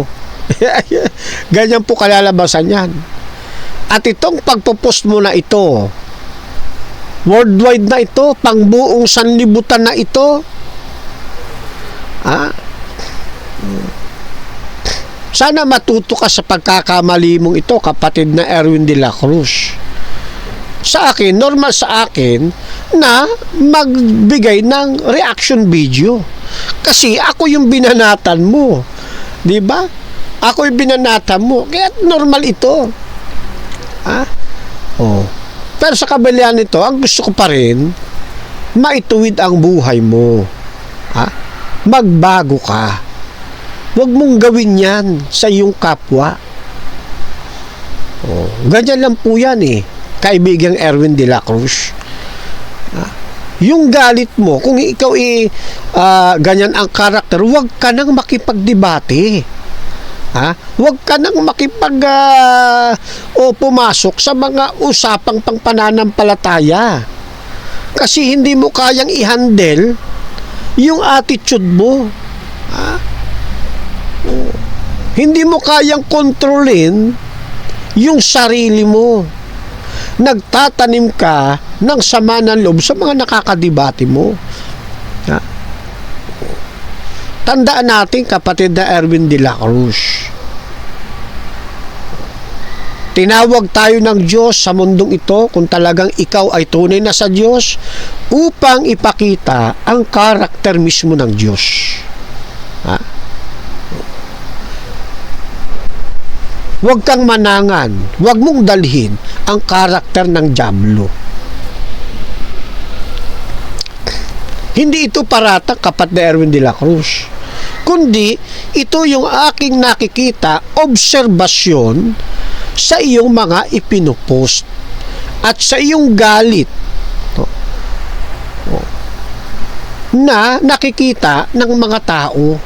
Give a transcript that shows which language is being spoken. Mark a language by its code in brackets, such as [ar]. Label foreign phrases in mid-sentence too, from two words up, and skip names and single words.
[tl] Ganyan po kalalabasan yan. At itong pagpo-post mo na ito, worldwide na ito, pangbuong sanlibutan na ito, sana matuto ka sa pagkakamali mong ito, kapatid na Erwin de la Cruz. Sa akin, normal sa akin na magbigay ng reaction video. Kasi ako yung binanatan mo. Di ba? Ako yung binanatan mo. Kaya normal ito. Pero sa kabalian nito, ang gusto ko pa rin, maituwid ang buhay mo. Magbago ka. Huwag mong gawin yan sa iyong kapwa. Ganyan lang po yan kaibigang Erwin de la Cruz. Yung galit mo, kung ikaw ganyan ang karakter, huwag ka nang makipagdebate. Huwag ka nang o pumasok sa mga usapang pangpananampalataya. Kasi hindi mo kayang i-handle yung attitude mo. Hindi mo kayang kontrolin yung sarili mo. Nagtatanim ka ng sama ng loob sa mga nakakadibati mo. Tandaan natin, kapatid na Erwin de la Cruz, tinawag tayo ng Diyos sa mundong ito, kung talagang ikaw ay tunay na sa Diyos, upang ipakita ang karakter mismo ng Diyos. Huwag kang manangan, huwag mong dalhin ang karakter ng dyablo. Hindi ito paratang, kapatid na Erwin de la Cruz, kundi ito yung aking nakikita, obserbasyon sa iyong mga ipinupost at sa iyong galit na nakikita ng mga tao.